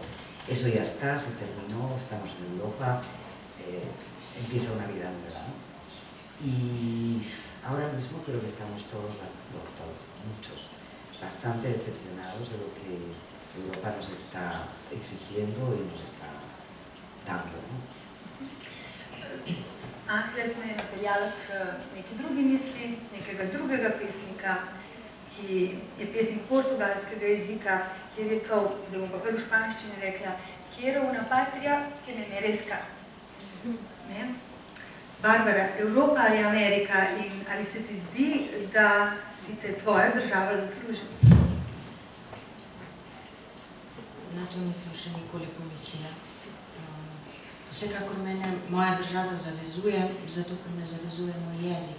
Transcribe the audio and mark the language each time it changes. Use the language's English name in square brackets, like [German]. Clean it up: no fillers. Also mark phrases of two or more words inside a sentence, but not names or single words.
[Spanish] Eso ya está, se terminó, estamos en Europa, empieza una vida nueva, ¿no? Y ahora mismo creo que estamos muchos, bastante decepcionados de lo que Europa nos está exigiendo y nos está dando, ¿no? [Slovenian] Ahle smo je napeljali k neki drugi misli, nekega drugega pesnika, ki je pesnik portugalskega jezika, ki je rekel, zdaj bom pa kar v španščini rekla, [Spanish] quiero una patria que me merezca. [Slovenian] Barbara, Evropa ali Amerika, in ali se ti zdi, da si te tvoja država zasluži? Na to nisem še nikoli pomislila. Vsekakor mene moja država zavezuje, zato ker me zavezuje moj jezik.